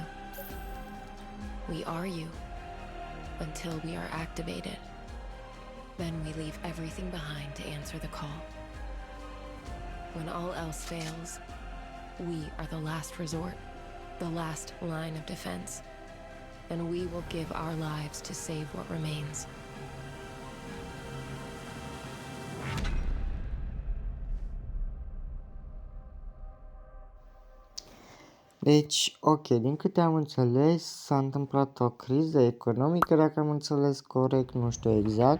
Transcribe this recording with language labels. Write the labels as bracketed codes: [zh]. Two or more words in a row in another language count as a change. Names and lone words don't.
[en] We are you until we are activated. Then we leave everything behind to answer the call. When all else fails, we are the last resort, the last line of defense, and we will give our lives to save what remains. [ro] Deci, ok, din câte am înțeles, s-a întâmplat o criză economică, dacă am înțeles corect, nu știu exact.